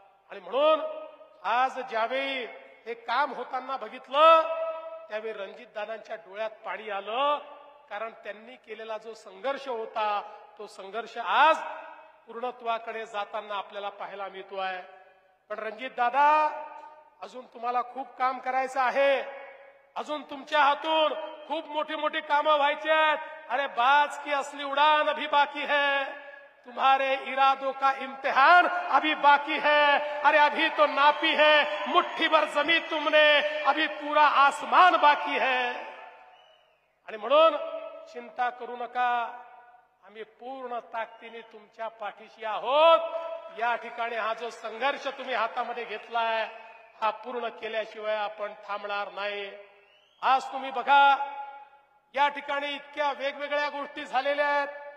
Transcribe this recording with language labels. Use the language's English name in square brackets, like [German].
[Marathi] आणि म्हणून आज ज्यावेळी हे काम होताना बघितलं त्यावेळी रणजितदादांच्या डोळ्यात पाणी आलं, कारण त्यांनी केलेला जो संघर्ष होता तो संघर्ष आज पूर्णत्वाकडे जाताना आपल्याला पाहायला मिळतोय. पण रणजितदादा, अजून तुम्हाला खूप काम करायचं आहे. अजून तुमच्या हातून खूप मोठी मोठी कामं व्हायची आहेत. [Hindi] अरे बाज की असली उड़ान अभी बाकी है, तुम्हारे इरादों का इम्तिहान अभी बाकी है. अरे अभी तो नापी है मुट्ठी भर जमीन तुमने, अभी पूरा आसमान बाकी है. [Marathi] आणि म्हणून चिंता करू नका, आम्ही पूर्ण ताकदीने तुमच्या पाठीशी आहोत. या ठिकाणी हा जो संघर्ष तुम्ही हातामध्ये घेतलाय हा पूर्ण केल्याशिवाय आपण थांबणार नाही. आज तुम्ही बघा, या ठिकाणी इतक्या वेगवेगळ्या गोष्टी झालेल्या आहेत.